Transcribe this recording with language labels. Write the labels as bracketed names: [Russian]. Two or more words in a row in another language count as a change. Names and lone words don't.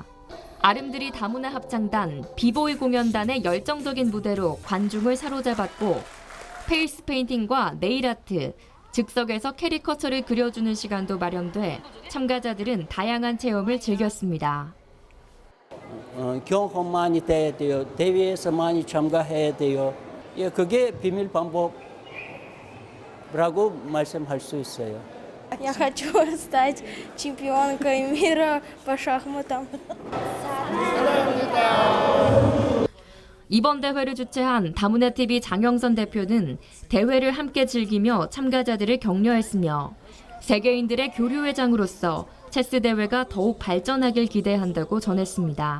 [Korean] 아름드리 다문화 합창단, 비보이 공연단의 열정적인 무대로 관중을 사로잡았고 페이스 페인팅과 네일 아트, 즉석에서 캐리커처를 그려주는 시간도 마련돼 참가자들은 다양한 체험을 즐겼습니다. 경험 많이 돼야 돼요. 대회에서 많이 참가해야 돼요. 예, 그게 비밀 방법이라고 말씀할 수 있어요. [Russian] Я хочу стать чемпионкой мира по шахматам. [Korean] 이번 대회를 주최한 다문화TV 장영선 대표는 대회를 함께 즐기며 참가자들을 격려했으며 세계인들의 교류의 장으로서 체스 대회가 더욱 발전하길 기대한다고 전했습니다.